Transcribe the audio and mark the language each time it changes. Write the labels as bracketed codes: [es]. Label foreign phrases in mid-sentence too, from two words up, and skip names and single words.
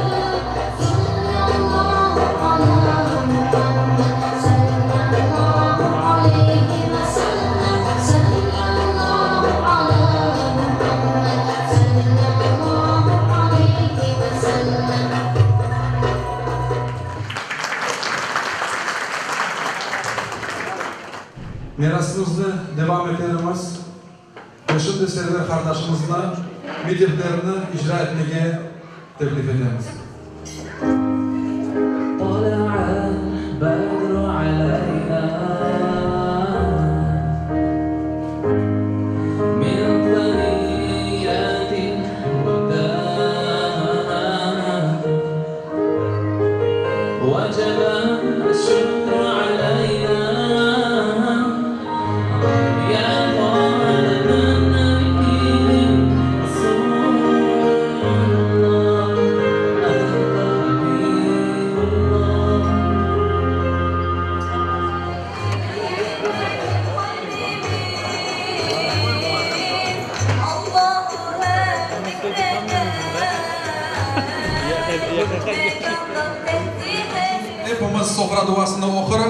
[ar] صلى الله على محمد، صلى الله عليه وسلم، صلى الله على محمد، صلى الله عليه وسلم. [tr] Mirasımızı devam ettiririz. Ve şimdi Server kardeşimizle medihlerini icra etmeye teklif ederiz. [ar] طلع البدر علينا من ثنيات الوداع وجب الشكر علينا يا طالب النبي رسول الله أنت حبيب الله. [tr] Hepimiz sofra duasını okuruz.